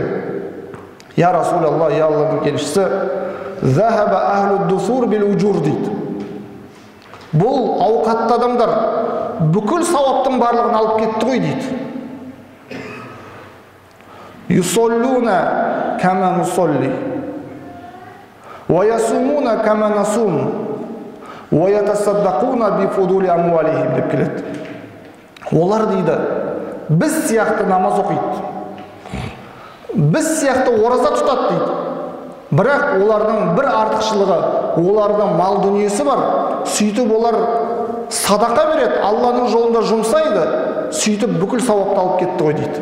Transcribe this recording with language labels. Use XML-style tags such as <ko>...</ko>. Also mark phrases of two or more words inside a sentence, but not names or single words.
<ar>يا رسول الله يا</ar> <kk>Алланың елшісі,</kk> <ar>«ذهب أهل الدثور بالأجور» дейді.</ar> <kk>Бұл ауқатты адамдар бүкіл сауаптың барлығын алып кетті ғой дейді.</kk> <ar>يصلون كما نصلي ويصومون كما نصوم ويتصدقون بفضول أموالهم</ar> <kk>деп келеді. Олар дейді, біз сияқты намаз оқиды, біз сияқты ораза тұтады дейді. Бірақ олардың бір артықшылығы, олардың мал дүниесі бар. Сөйтіп олар садақа береді, Алланың жолында жұмсайды, сөйтіп бүкіл сауапты алып кетті ғой дейді.</kk>